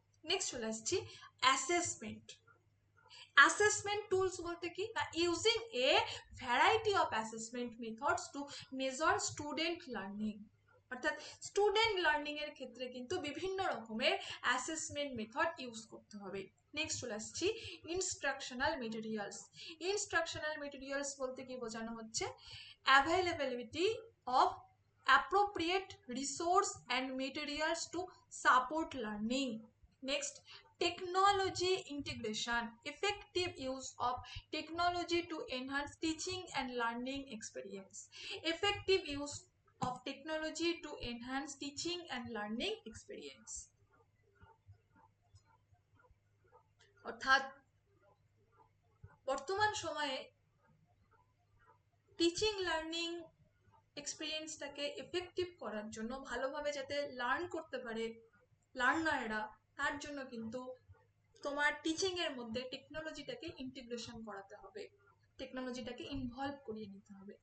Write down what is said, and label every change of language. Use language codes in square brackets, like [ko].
[en] next [bn] চলে আসছি [en] Assessment. Assessment tools বলতে কি না, using a variety of assessment methods to measure student learning. [bn] অর্থাৎ স্টুডেন্ট লার্নিং এর ক্ষেত্রে কিন্তু বিভিন্ন রকমের অ্যাসেসমেন্ট মেথড ইউজ করতে হবে। নেক্সট চলে আসছি ইনস্ট্রাকশনাল মেটেরিয়ালস। ইনস্ট্রাকশনাল মেটেরিয়ালস বলতে কি বোঝানো হচ্ছে? [en] Availability of appropriate resource and materials to support learning. Next, technology integration, effective use of technology to enhance teaching and learning experience. Effective use of technology to enhance teaching and learning experience. [bn] অর্থাৎ বর্তমান সময়ে teaching learning এক্সপিরিয়েন্সটাকে effective করার জন্য, ভালোভাবে যাতে learn করতে পারে লার্নাররা, তার জন্য কিন্তু তোমার টিচিং এর মধ্যে টেকনোলজিটাকে ইন্টিগ্রেশন করাতে হবে, টেকনোলজিটাকে ইনভলভ করিয়ে নিতে হবে।